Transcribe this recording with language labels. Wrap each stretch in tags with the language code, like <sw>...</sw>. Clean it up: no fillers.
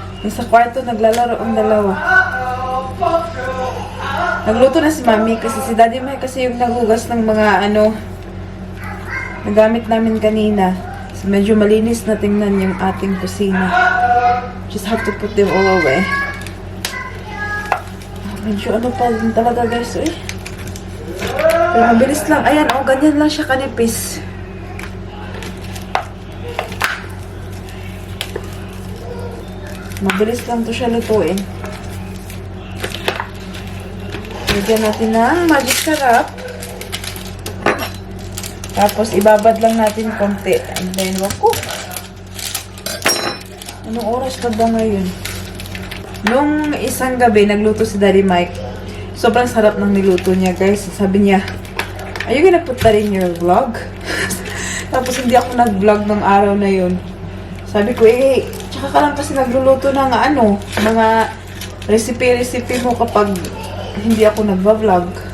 <tl>Sa kwarto, naglalaro ang dalawa. Nagluto na si Mami kasi si Daddy May kasi yung naghugas ng mga nagamit namin kanina. So, medyo malinis na tingnan yung ating kusina.</tl> <en>Just have to put them all away.</en> <tl>Medyo pa din talaga, guys, eh. Pero mabilis lang. Ayan, ganyan lang siya kanipis. Mabilis lang to siya lutuin. Lagyan natin ng magic sarap. Tapos, ibabad lang natin konti. And then, wako. Anong oras pa ba ngayon? Nung isang gabi, nagluto si Daddy Mike. Sobrang sarap ng niluto niya, guys. Sabi niya,</tl> <en>are you gonna put that in your vlog?</en> <tl>Tapos, hindi ako nag-vlog ng araw na yun. Sabi ko, tsaka ka lang kasi nagluluto ng mga recipe mo kapag hindi ako nagva-vlog.</tl>